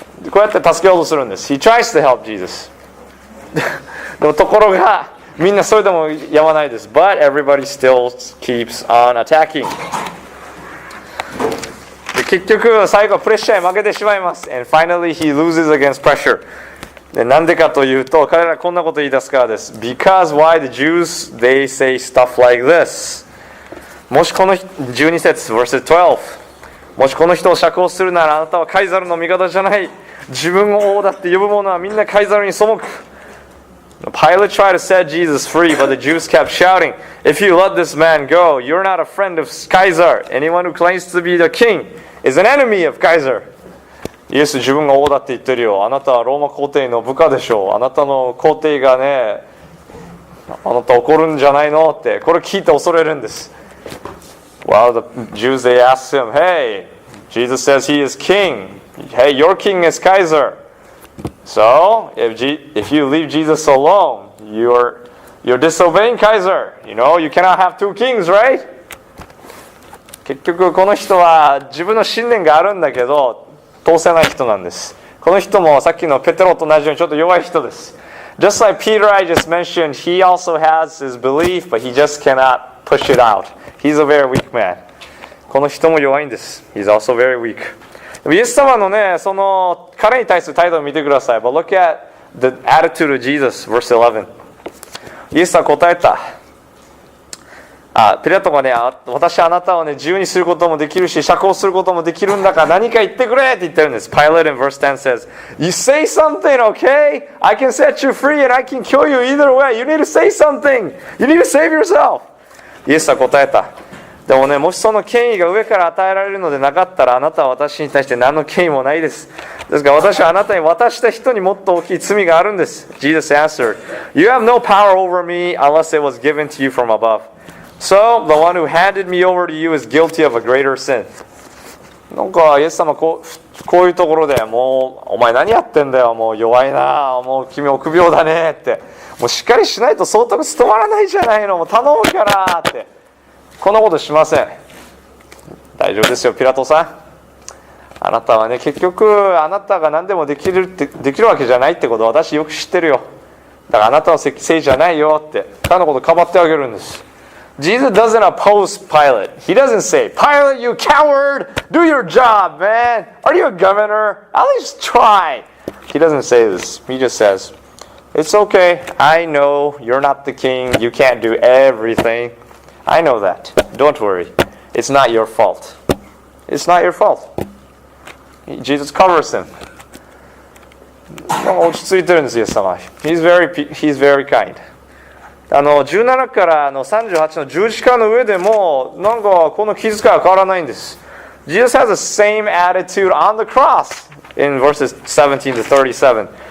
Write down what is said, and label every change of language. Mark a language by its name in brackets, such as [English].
[Japanese] こうやって助けようとするんです。 [English] He tries to help Jesus. [Japanese] でもところがみんなそれでもやまないです。 [English] But everybody still keeps on attacking. [Japanese] で結局最後はプレッシャーに負けてしまいます。 [English] And finally he loses against pressure. [Japanese] でなんでかというと彼らこんなこと言い出すからです。 [English] Because why the Jews they say stuff like this. [Japanese] もしこの12節 verse 12. もしこの人を釈放するならあなたはカイザルの味方じゃない。自分を王だって呼ぶ者はみんなカイザルに背く。 [English] Pilate tried to set Jesus free, but the Jews kept shouting, If you let this man go, you're not a friend of Caesar. Anyone who claims to be the king is an enemy of Caesar. [Japanese] イエス自分が王だって言ってるよ。あなたはローマ皇帝の部下でしょう。あなたの皇帝がね、あなた怒るんじゃないのって、これ聞いて恐れるんです。 [English] Well, the Jews, they asked him, Hey, Jesus says he is king. Hey, your king is Caesar.So, if you leave Jesus alone, you're disobeying Caesar. You cannot have two kings, right? [Japanese] 結局この人は自分の信念があるんだけど通せない人なんです。この人もさっきのペテロと同じようにちょっと弱い人です。 [English] Just like Peter I just mentioned, he also has his belief, but he just cannot push it out. He's a very weak man. [Japanese] この人も弱いんです。 [English] He's also very weak. [Japanese] イエス様のね、彼に対する態度を見てください。 [English] But look at the attitude of Jesus, verse 11. [Japanese] イエスは答えた。ピラトがね、私はあなたをね、自由にすることもできるし、釈放することもできるんだから何か言ってくれって言ってるんです。 [English] Pilate in verse 10 says, You say something, okay? I can set you free and I can kill you either way. You need to say something. You need to save yourself. [Japanese] イエスは答えた。でもね、もしその権威が上から与えられるのでなかったらあなたは私に対して何の権威もないです。ですから私はあなたに渡した人にもっと大きい罪があるんです。 [English] Jesus answered, You have no power over me unless it was given to you from above. So, the one who handed me over to you is guilty of a greater sin. [Japanese] なんかイエス様こういうところでもうお前何やってんだよ、もう弱いな、もう君臆病だねって、もうしっかりしないと総督務まらないじゃないの、もう頼むからってこんなことしません。大丈夫ですよピラトさん。あなたはね結局あなたが何でもできるわけじゃないってことを私よく知ってるよ。だからあなたのせいじゃないよって彼のことかばってあげるんです。 [English] Jesus doesn't oppose Pilate. He doesn't say, Pilate, you coward! Do your job, man! Are you a governor? At least try! He doesn't say this. He just says, It's okay. I know you're not the king. You can't do everything. I know that. Don't worry. It's not your fault. It's not your fault. Jesus covers him. [Japanese] 落ち着いてるんです、イエス様。 [English] He's very kind. [Japanese] 17から38の十字架の上でも、なんかこの気遣いは変わらないんです。 [English] Jesus has the same attitude on the cross in verses 17 to 37.